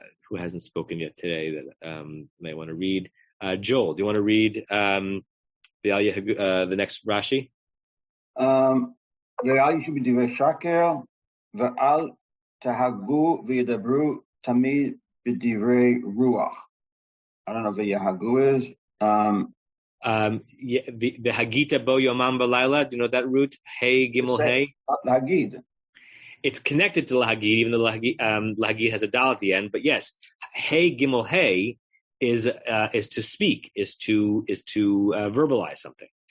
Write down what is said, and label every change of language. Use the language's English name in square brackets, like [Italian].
[English] Who hasn't spoken yet today that may want to read? Joel, do you want to read the next Rashi? [Hebrew] ואל ישבו שקר ואל תהגו וידברו תמיד בדברי רוח. [English] I don't know what Yahagu is. The [Hebrew] Hagita Bo Yomam Balayla, [English] do you know that root? Hey Gimel Hey? Lahagid. It's connected to Lahagid, even though Lahagid has a dal at the end. But yes, Hey Gimel Hey is to speak, is to verbalize something.